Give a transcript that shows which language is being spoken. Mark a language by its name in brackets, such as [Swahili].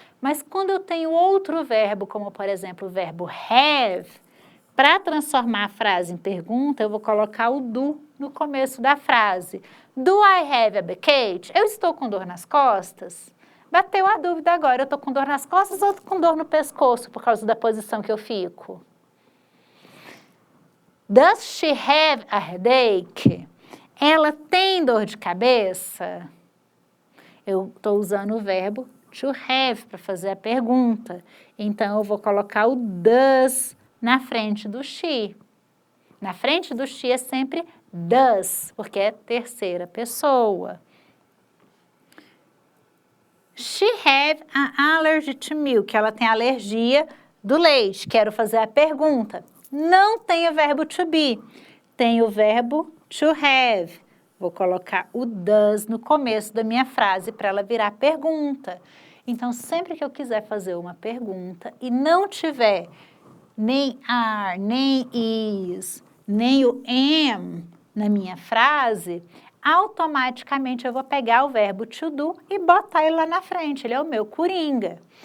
[Portuguese] Mas quando eu tenho outro verbo, como por exemplo o verbo have, para transformar a frase em pergunta, eu vou colocar o do no começo da frase. [English] Do I have a backache? [Portuguese] Eu estou com dor nas costas? Bateu a dúvida agora, eu estou com dor nas costas ou com dor no pescoço por causa da posição que eu fico? [English] Does she have a headache? [Portuguese] Ela tem dor de cabeça? Eu estou usando o verbo to have para fazer a pergunta. Então, eu vou colocar o does na frente do she. Na frente do she é sempre does, porque é terceira pessoa. [English] She have an allergy to milk. [Portuguese] Ela tem alergia do leite. Quero fazer a pergunta. Não tem o verbo to be. Tem o verbo to have. Vou colocar o does no começo da minha frase para ela virar pergunta. Então, sempre que eu quiser fazer uma pergunta e não tiver nem are, nem is, nem o am na minha frase, automaticamente eu vou pegar o verbo to do e botar ele lá na frente, ele é o meu coringa.